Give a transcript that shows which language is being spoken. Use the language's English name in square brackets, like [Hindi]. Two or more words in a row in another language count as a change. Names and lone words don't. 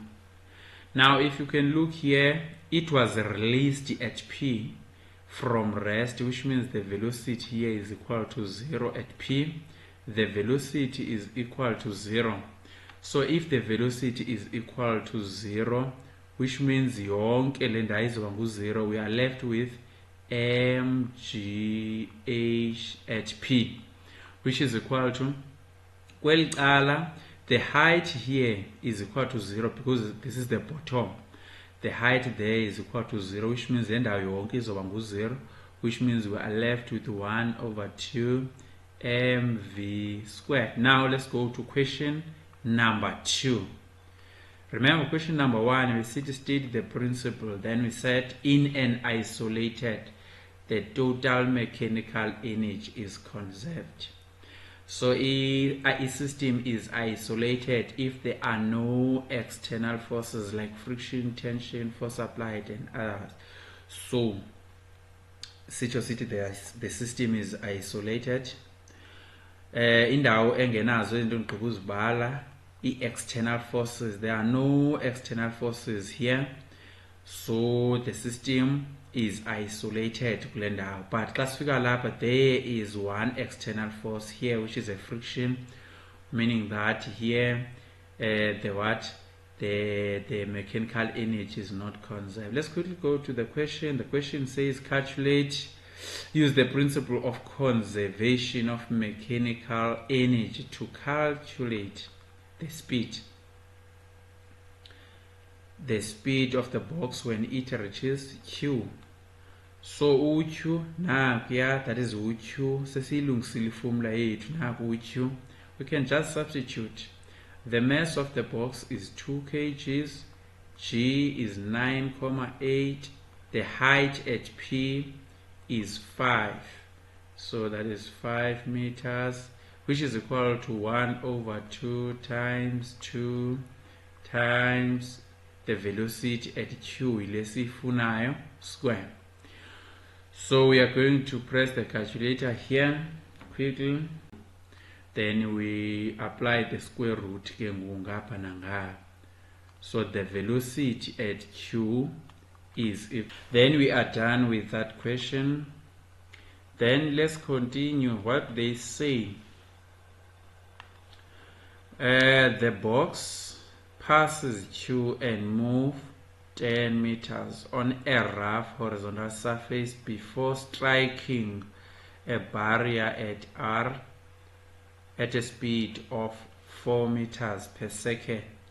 [English] Now if you can look here, it was released at P from rest, which means the velocity here is equal to 0 at P. The velocity is equal to 0. So if the velocity is equal to 0, which means [Xhosa] yonke le ndawo izoba ngu-0, [English] we are left with mgh at P, which is equal to, [Xhosa] kweli cala, [English] the height here is equal to 0 because this is the bottom. The height there is equal to 0, which means the [Xhosa] ndawo yonke izoba ngu-0, [English] which means we are left with 1/2 mv squared. Now let's go to question number 2. Remember, question number 1, we stated the principle. Then we said in an isolated, the total mechanical energy is conserved. So a system is isolated if there are no external forces like friction, tension, force applied, and others. So the system is isolated. [Xhosa] Indawo engenazo into endigqiba uzibala [English] external forces. There are no external forces here, so the system is isolated [Xhosa] kule ndawo. But xa sifika lapha, [English] there is one external force here, which is a friction, meaning that here the mechanical energy is not conserved. Let's quickly go to the question. The question says use the principle of conservation of mechanical energy to calculate the speed of the box when it reaches Q. So Q nakuya, that is Q. [Xhosa] Sesiyilungisile formula yethu naku Q. [English] We can just substitute. The mass of the box is 2 kgs. G is 9,8. The height at P is 5. So that is 5 meters, which is equal to 1/2 times 2 times the velocity at Q, ilesifunayo square. So we are going to press the calculator here quickly. Then we apply the square root [Xhosa] ke ngapha nangapha. [English] So the velocity at Q is then we are done with that question. Then let's continue what they say. The box passes Q and move 10 meters on a rough horizontal surface before striking a barrier at R at a speed of 4 meters per second.